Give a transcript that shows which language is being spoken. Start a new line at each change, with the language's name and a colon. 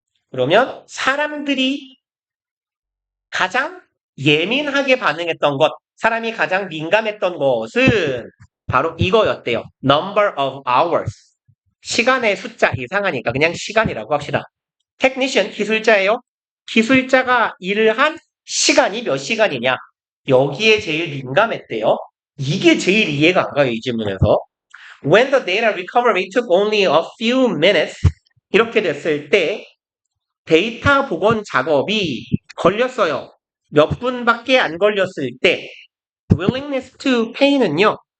Korean: 그러면 사람들이 가장 예민하게 반응했던 것, 사람이 가장 민감했던 것은 바로 이거였대요.
English: number of hours.
Korean: 시간의 숫자 이상하니까 그냥 시간이라고 합시다. technician, 기술자예요. 기술자가 일을 한 시간이 몇 시간이냐. 여기에 제일 민감했대요. 이게 제일 이해가 안 가요, 이 질문에서.
English: When the data recovery took only a few minutes,
Korean: 이렇게 됐을 때 데이터 복원 작업이 걸렸어요. 몇 분밖에 안 걸렸을 때 willingness to pay는요.